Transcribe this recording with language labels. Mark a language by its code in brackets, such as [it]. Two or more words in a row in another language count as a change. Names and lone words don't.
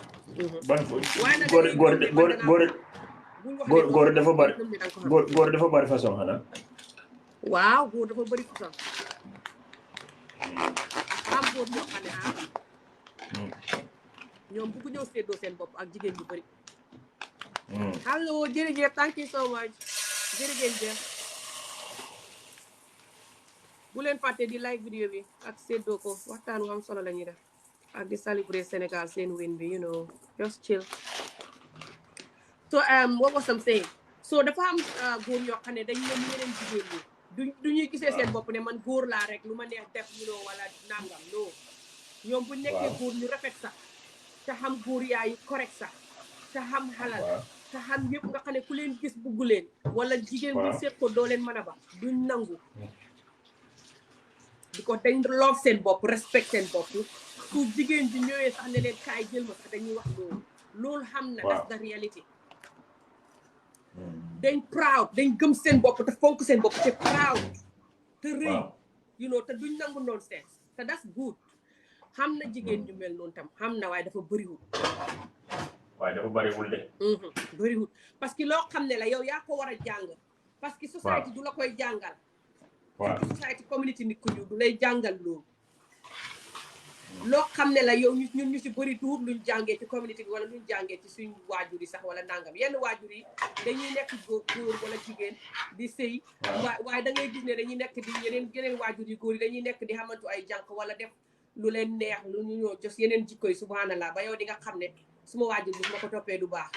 [wo] góor dafa bari façon xanaa waaw góor dafa bëri façon am góor ñoo xam ne ñoom bëggu ñëw séddoo seen bopp ak jigéen ñu bëri hello jërëjëf [en] thank you so much [wo] jërëjëf bu leen fàtte di like vidéo bi ak séddoo ko waxtaan wu am solo la ñuy def ak di célébrer Sénégal seen win bi [en] just chill so what was I'm saying so [wo] dafa am góor yoo xam ne dañ leen yeneen jigéen ñi du ñuy gisee seen bopp ne man góor laa rek lu ma neex def wala nangam non ñoom bu nekkee góor ñu rafet sax te xam góor yaayu correct sax te xam xalal te xam yëpp nga xam ne ku leen gis buggu leen wala jigéen bu seet ko doo leen mën a ba duñ nangu di ko dañ love seen bopp respect seen bopp su jigéen ji ñëwee sax ne leen kaay jël ma sax dañuy wax loolu xam na [en] that's the reality [wo] dañ proud dañ gëm seen bopp te fonk seen bopp te proud te rëy te duñ nangu nonsense te [en] that's good [wo] xam na jigéen ñu mel noonu tam xam na waaye dafa bëriwul bariwul de bëriwul [fr] parce que [wo] loo xam ne la yow yaa ko war a jàng [fr] parce que [wo] société du la koy jàngal société community nit ku ñu du lay jàngal loolu loo xam ne la yow ñun ñu si bëri tuut luñ jàngee ci community bi wala luñ jàngee ci suñ waajur yi sax wala nangam yenn waajur yi dañuy nekk góor wala jigéen di sëy waaye da ngay gis ne dañuy nekk di yeneen waajur yi góor yi dañuy nekk di xamantu ay jànq wala def lu leen neex lu ñu ñoo jos yeneen jikko yi subhanallah ba yow di nga xam ne suma waajur bi ma ko toppee du baax